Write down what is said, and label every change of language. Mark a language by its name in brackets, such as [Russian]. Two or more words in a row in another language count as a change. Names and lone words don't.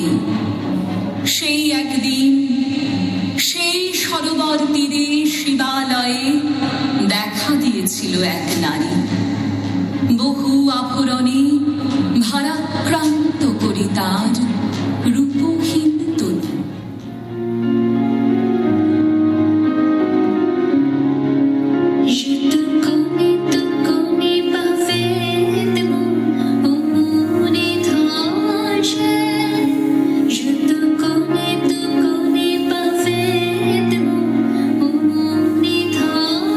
[Bangla] সেই একদিন সেই সরোবর তীরে শিবালয়ে দেখা দিয়েছিল এক নারী, বহু আভরণে ভারাক্রান্ত করি তার রূপহীন তনু। [French] Je te connais parfaitement, ô mon étranger. Je te connais parfaitement, ô mon étranger.